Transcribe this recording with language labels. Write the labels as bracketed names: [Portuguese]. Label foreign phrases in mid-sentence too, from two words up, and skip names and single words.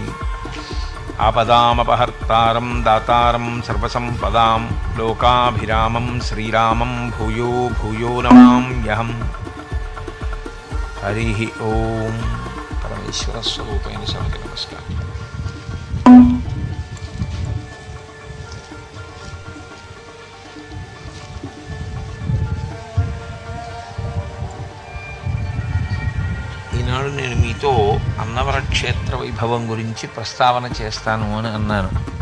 [Sanskrit] आपदामपहर्तारं दातारं सर्वसम्पदां लोकाभिरामं श्रीरामं भूयो भूयो नमाम्यहम्। हरिः ओं। परमेश्वर स्वरूपेण [Hindi] सबके नमस्कार। [Telugu] ఈనాడు నేను మీతో అన్నవర క్షేత్ర వైభవం గురించి ప్రస్తావన చేస్తాను అని అన్నాను.